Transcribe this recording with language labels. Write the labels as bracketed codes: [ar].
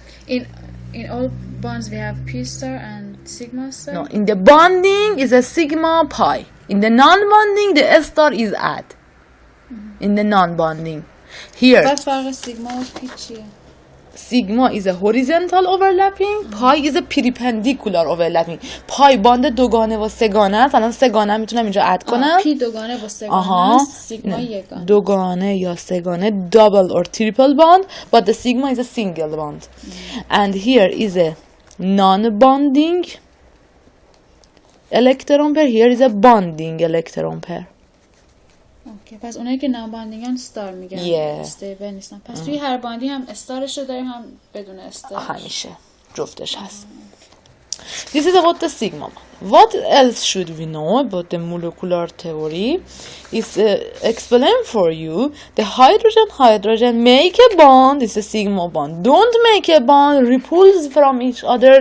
[en] In all bonds we have p star and sigma star. No, in the bonding is a sigma pi. In the non-bonding, the star is add. In the non-bonding, here. What [fa] فرق sigma و p چیه؟ [en] Sigma is a horizontal overlapping, pi is a perpendicular overlapping. [fa] pi باند دوگانه و سه‌گانه است. الان سه‌گانه میتونم اینجا اد کنم. p دوگانه با سه‌گانه، sigma یگانه. دوگانه یا سه‌گانه, [en] double or triple bond, but the sigma is a single bond. And here is a non-bonding electron pair. Here is a bonding electron pair. [fa] اوکی، پس اونایی که نان باندینگن استار میگن. استیبل نیستن. پس توی هر باندی هم استارش رو داریم هم بدون استار. همیشه جفتش هست. [en] This is about the sigma bond. What else should we know about the molecular theory? Is explain for you the hydrogen make a bond. It's a sigma bond. Don't make a bond. Repulse from each other.